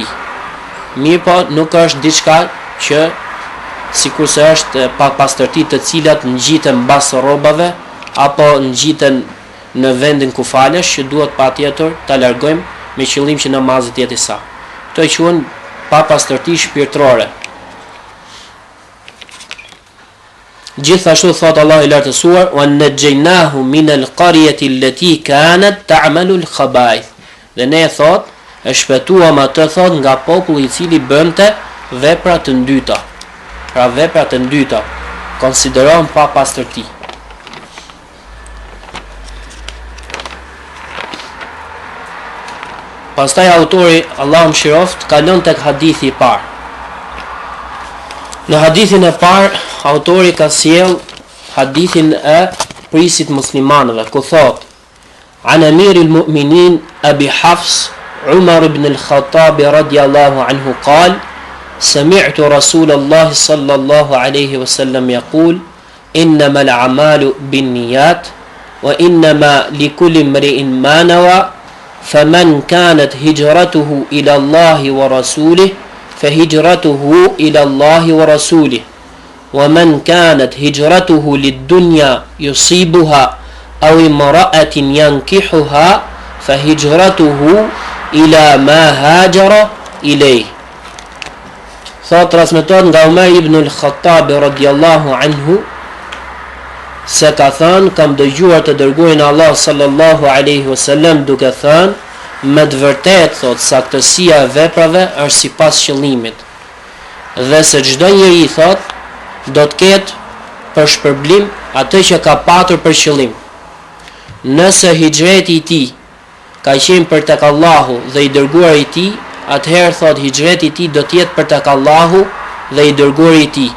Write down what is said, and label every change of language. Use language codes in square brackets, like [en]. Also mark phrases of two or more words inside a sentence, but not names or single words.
[sq] Mirë po nuk është diçka që sikurse është pa pastërti të cilat ngjiten mbas rrobave apo ngjiten në vendin ku falesh, që duhet patjetër ta largojmë me qëllim që namazi të jetë i saktë. Kto quhen pa pastërti shpirtërore. Gjithashtu thot Allah i lartësuar [ar] ونجيناه من القرية التي كانت تعمل الخبائث. [sq] Dhe ne thot e shpëtuam atë thot nga populli i cili bënte vepra të ndyta. Pra vepra të ndyta konsiderohen pa pastërti. Pastaj autori Allahu mëshiroft kalon tek hadithi i parë. Në hadithin e parë autori ka sjell hadithin e prisit muslimanëve, ku thot [ar] عن أمير المؤمنين أبي حفص عمر بن الخطاب رضي الله عنه قال سمعت رسول الله صلى الله عليه وسلم يقول إنما الأعمال بالنيات وإنما لكل امرئ ما نوى فمن كانت هجرته إلى الله ورسوله فهجرته إلى الله ورسوله ومن كانت هجرته للدنيا يصيبها أو امرأة ينكحها فهجرته إلى ما هاجر إليه. [sq] Thot transmetohet nga Umar ibn al-Khattab [ar] رضي الله عنه [sq] se ka thënë, kam dëgjuar të dërguarin Allah [ar] صلى الله عليه وسلم [sq] duke thënë, me të vërtetë thot saktësia e veprave është sipas qëllimit. Dhe se çdo njeri thot do të ketë për shpërblim atë që ka patur për qëllim. Nëse hijreti i tij ka qenë për tek Allahu dhe i dërguari i tij, atëherë thot hijreti i tij do të jetë për tek Allahu dhe i dërguari i tij.